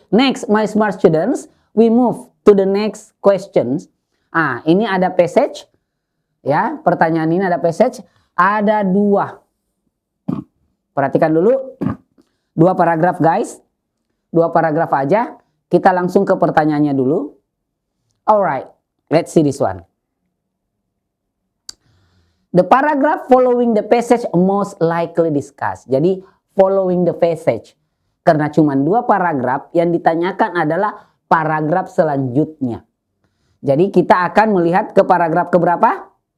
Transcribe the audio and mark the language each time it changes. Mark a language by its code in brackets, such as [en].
[en] Next, my smart students, we move to the next questions. [id] Ini ada passage. Ya, pertanyaan ini ada passage. Ada 2. Perhatikan dulu. 2 paragraf guys. 2 paragraf aja. Kita langsung ke pertanyaannya dulu. [en] Alright, let's see this one. The paragraph following the passage most likely discussed. Jadi, following the passage. [id] Karena cuma 2 paragraf, yang ditanyakan adalah paragraf selanjutnya. Jadi kita akan melihat ke paragraf keberapa?